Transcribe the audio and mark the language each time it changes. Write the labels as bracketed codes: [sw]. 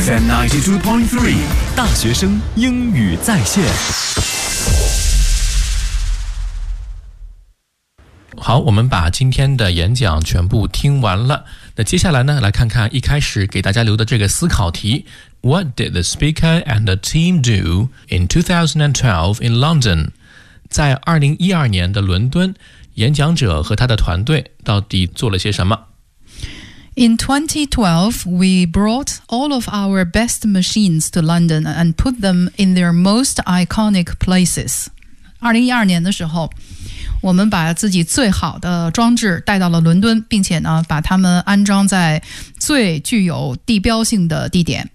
[zh] FM92.3 大学生英语在线。好，我们把今天的演讲全部听完了。那接下来呢，来看看一开始给大家留的这个思考题。 [en] What did the speaker and the team do in 2012 in London? [zh] 在2012年的伦敦，演讲者和他的团队到底做了些什么？ [en] In 2012, we brought all of our best machines to London and put them in their most iconic places. [zh] 2012年的时候，我们把自己最好的装置带到了伦敦，并且呢把它们安装在最具有地标性的地点。